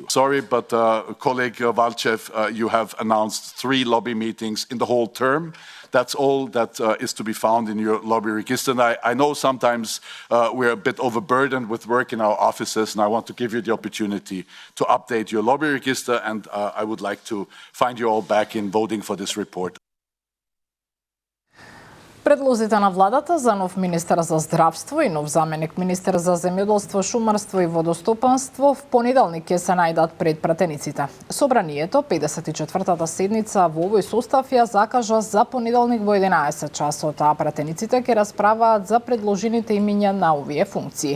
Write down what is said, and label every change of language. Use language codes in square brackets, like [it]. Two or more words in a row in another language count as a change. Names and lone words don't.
[en] Sorry, but colleague Valchev, you have announced 3 lobby meetings in the whole term. That's all that is to be found in your lobby register. And I know sometimes we're a bit overburdened with work in our offices, and I want to give you the opportunity to update your lobby register, and I would like to find you all back in voting for this report. [mk] Предлозите на владата за нов министер за здравство и нов заменик министер за земјоделство, шумарство и водостопанство в понеделник ќе се најдат пред пратениците. Собранието, 54-та седница во овој состав ја закажа за понеделник во 11 часот, а пратениците ќе расправаат за предложените имиња на овие функции.